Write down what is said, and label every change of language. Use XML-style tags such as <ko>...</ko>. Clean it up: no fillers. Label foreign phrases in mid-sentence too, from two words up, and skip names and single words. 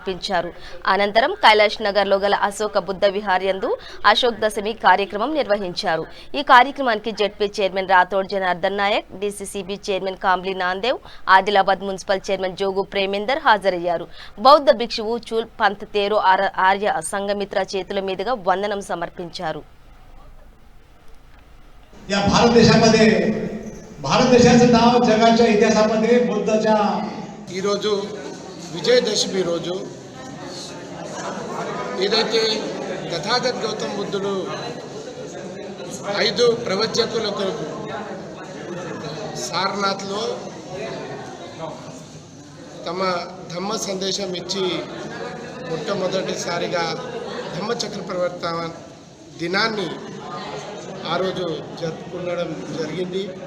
<te>అనంతరం కైలాష్ నగర్ లో గల అశోక బుద్ధ విహార్ యందు అశోక్ దశమి కార్యక్రమం నిర్వహించారు. ఈ కార్యక్రమానికి జెడ్పీ చైర్మన్ రాథోడ్ జనార్దన్ నాయక్, డీసీసీబీ చైర్మన్ కాంబ్లీ నాందేవ్, ఆదిలాబాద్ మున్సిపల్ చైర్మన్ జోగు ప్రేమేందర్ హాజరయ్యారు. బౌద్ధ భిక్షువు చూల్ పంత్ తేరో ఆర్య సంఘమిత్ర చేతుల మీదుగా వందనం సమర్పించారు.</te> <mr>भारतदेशाचं नाव जगाच्या इतिहासामध्ये बुद्धाच्या</mr> <te>ఈరోజు విజయదశమి రోజు ఏదైతే తథాగత్ గౌతమ బుద్ధుడు 5 ప్రవచకులకు సారనాథ్లో తమ ధమ్మ సందేశం ఇచ్చి మొట్టమొదటిసారిగా ధమ్మచక్ర ప్రవర్తన దినాన్ని ఆ రోజు జరుపుకోవడం జరిగింది.</te>